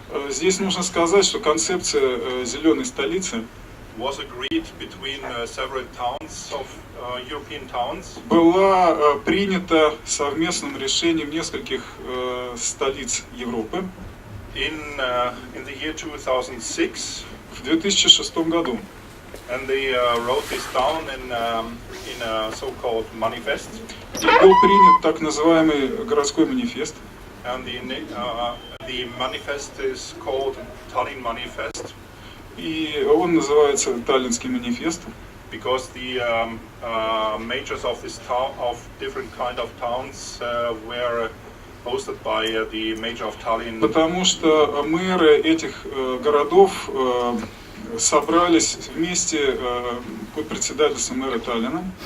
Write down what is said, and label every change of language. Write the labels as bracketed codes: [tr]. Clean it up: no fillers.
[ru] Здесь нужно сказать, что концепция зеленой столицы [en] was agreed between several towns of European towns. [ru] Была принята совместным решением нескольких столиц Европы. [en] In the year 2006. [ru] В 2006 году. [en] And they wrote this down in a so-called manifest. [ru] И был принят так называемый городской манифест. [en] And the manifest is called Tallinn Manifest. [ru] И он называется Таллинский манифест. [en] Because the majors of this town, of different kind of towns, were hosted by the mayor of Tallinn. [ru] Потому что мэры этих городов собрались вместе под председательством мэра Таллина.